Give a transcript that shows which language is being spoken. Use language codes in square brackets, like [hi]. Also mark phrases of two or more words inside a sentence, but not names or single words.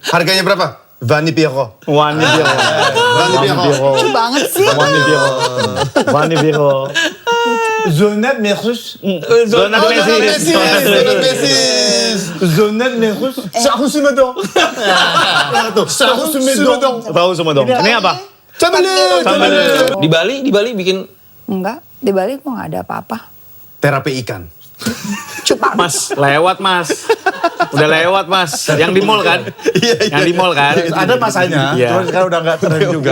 [id] Harganya berapa? Vani Piero. Wani Biro. Vani Piero. Lucu banget sih. Wani Biro. Wani Biro. Zonet Merus. Zonat Messi. Zonat Messi. Zonet Merus. Sahu Sumedong. Sahu Sumedong. Tahu semua dong. Ini apa? Camilan. Di Bali bikin Enggak, di Bali gue gak ada apa-apa. Terapi ikan. Cupang. Mas, lewat mas. Udah lewat mas. Yang di mall kan? Yang di mall kan? Ada masanya, Iya. terus sekarang udah nggak tren juga.